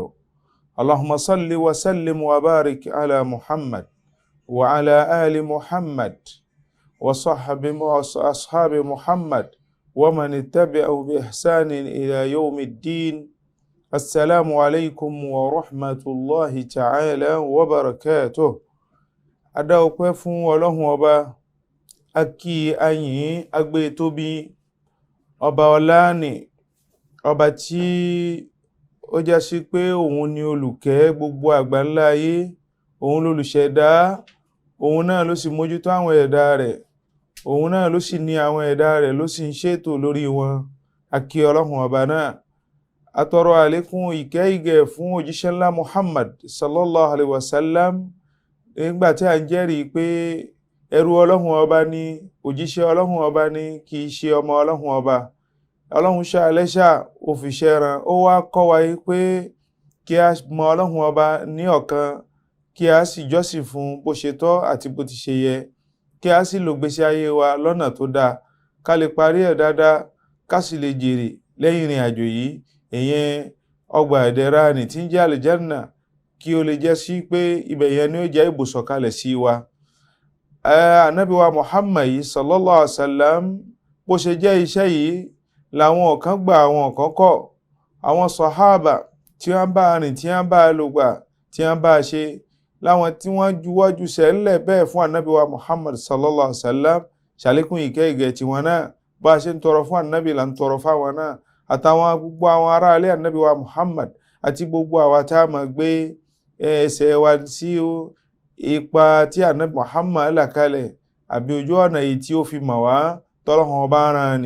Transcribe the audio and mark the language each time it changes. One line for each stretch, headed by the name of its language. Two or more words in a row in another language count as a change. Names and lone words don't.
Arabic: اللهم صل وسلم وبارك على محمد وعلى آل محمد وأصحاب محمد ومن اتبعه بإحسان إلى يوم الدين. السلام عليكم ورحمة الله تعالى وبركاته.
Yoruba: Adáwọ̀pẹ́ fún Ọlọ́hun Ọba, a kí ayìn agbé tóbi, ọba ọlá ni, ọba tí ó já sí pé òun ni olùkẹ́ gbogbo àgbáńlá ayé, òun lolùṣẹ̀dá, òun náà ló sì mójútó àwọn ẹ̀dá rẹ̀, òun náà ló sì ní àwọn ẹ̀dá rẹ̀ ló sì ń ṣètò lórí wọn. A kí Ọlọ́hun Ọba náà. A tọrọ àlékún ìkẹ́ ìgẹ̀ fún òjíṣẹ́ ńlá Muhammad
Arabic: صلى الله عليه وسلم,
Yoruba: nígbà tí a ń jẹ́rìí pé ẹrú Ọlọ́hun Ọba ni, òjíṣẹ́ Ọlọ́hun Ọba ni, kì í ṣe ọmọ Ọlọ́hun Ọba. Ọlọ́hun ṣá lẹ́ṣà ó fi ṣẹ́ran, ó wá kọ́ wa pé kí a mọ Ọlọ́hun Ọba ní ọ̀kan, kí a sì jọ́sìn fún bó ṣe tọ́ àti bó ti ṣe yẹ, kí a sì lò gbésí ayé wa lọ́nà tó dáa, ká lè parí ẹ̀ dáadáa, ká sì lè jèrè lẹ́yìn ìrìn àjò yìí, ìyẹn ọgbà ìdẹ̀ra ni tí ń jẹ́ àlìjánnà, kí ó lè jẹ́ sí pé ibẹ̀ yẹn ni ó jẹ́ ibùsọ̀kalẹ̀ sí wa. Ànábì wa Muhammad
Arabic: صلى الله عليه وسلم,
Yoruba: bó ṣe jẹ́ iṣẹ́ yìí làwọn kan gbà, àwọn kan kọ̀. Àwọn sàhábà tí wọ́n bá rìn, tí wọ́n bá lò gbà, tí wọ́n bá ṣe, láwọn tí wọ́n juwọ́jú sẹ́lẹ̀ bẹ́ẹ̀ fún Ànábì wa Muhammad
Arabic: صلى الله عليه وسلم,
Yoruba: ṣàlékún ìkẹ́ ìgẹ̀ tí wọn náà bá ṣe ń tọrọ fún Ànábì là ń tọrọ fáwọn náà, àtàwọn gbogbo àwọn ará ilé Ànábì wa Muhammad àti gbogbo àwa tá a máa gbé ẹsẹ̀ wa sí ipa tí Ànábì Muhammad là kalẹ̀, àbí ojú ọ̀nà yìí tí ó fi mọ̀ wá tọ́lọ́hun Ọba rán ni.